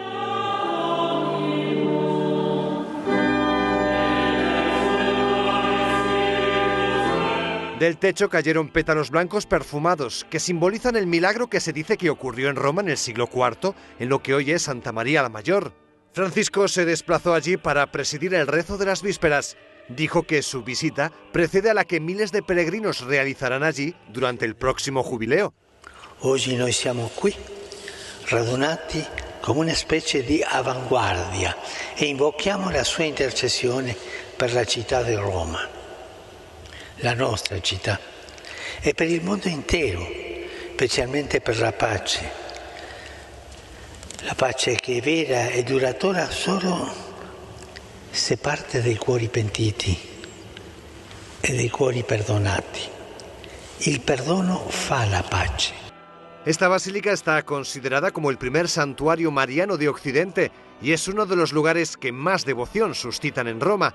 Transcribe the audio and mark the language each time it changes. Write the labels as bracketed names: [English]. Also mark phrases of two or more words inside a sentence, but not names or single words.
[Spanish] Del techo cayeron pétalos blancos perfumados que simbolizan el milagro que se dice que ocurrió en Roma en el siglo IV, en lo que hoy es Santa María la Mayor. Francisco se desplazó allí para presidir el rezo de las vísperas. Dijo que su visita precede a la que miles de peregrinos realizarán allí durante el próximo jubileo. [Italian] Oggi noi siamo qui, radunati come una specie di avanguardia e invochiamo la sua intercessione per la città di Roma, la nostra città, e per il mondo intero, specialmente per la pace che è vera e duratura solo se parte dai cuori pentiti e dei cuori perdonati. Il perdono fa la pace. [Spanish] Esta basílica está considerada como el primer santuario mariano de Occidente y es uno de los lugares que más devoción suscitan en Roma.